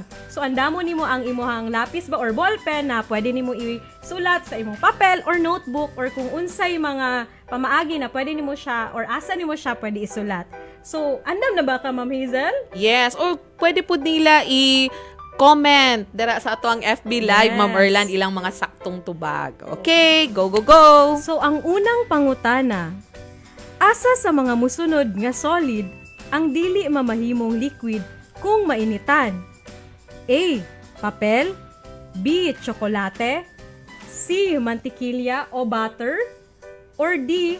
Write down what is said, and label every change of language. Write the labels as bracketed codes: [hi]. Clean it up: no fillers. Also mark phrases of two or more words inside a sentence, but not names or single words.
[ceb] So andamo nimo ang imong lapis ba or ballpen na pwede nimo isulat sa imong papel or notebook or kung unsay mga pamaagi na pwede nimo siya or asa nimo siya pwede isulat. So andam na ba ka Ma'am Hazel? Yes, or pwede po nila i-comment dira sa ato ang FB Live, Yes. Ma'am Erlan, ilang mga saktong tubag. [en] Okay, go, go, go! [ceb] So ang unang pangutana, asa sa mga musunod nga solid ang dili mamahimong liquid kung mainitan? A. Papel, B. Tsokolate, C. Mantikilya o butter, or D.